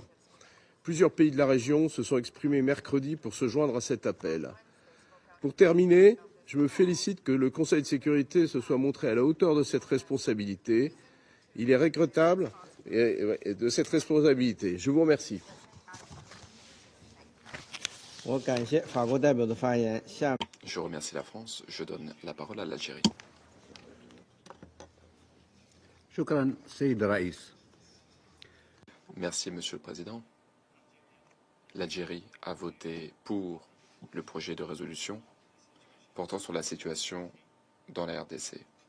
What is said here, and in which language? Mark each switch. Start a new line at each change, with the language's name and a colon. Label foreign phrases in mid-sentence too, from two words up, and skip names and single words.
French: Plusieurs pays de la région se sont exprimés mercredi pour se joindre à cet appel. Pour terminer, je me félicite que le Conseil de sécurité se soit montré à la hauteur de cette responsabilité. Il est regrettable de cette responsabilité. Je vous remercie.
Chinese: 我感谢法国代表的发言。
French: Je remercie la France. Je donne la parole à l'Algérie.
Arabic: شكرا سيد الرئيس.
French: Merci, Monsieur le Président. L'Algérie a voté pour le projet de résolution portant sur la situation dans la RDC.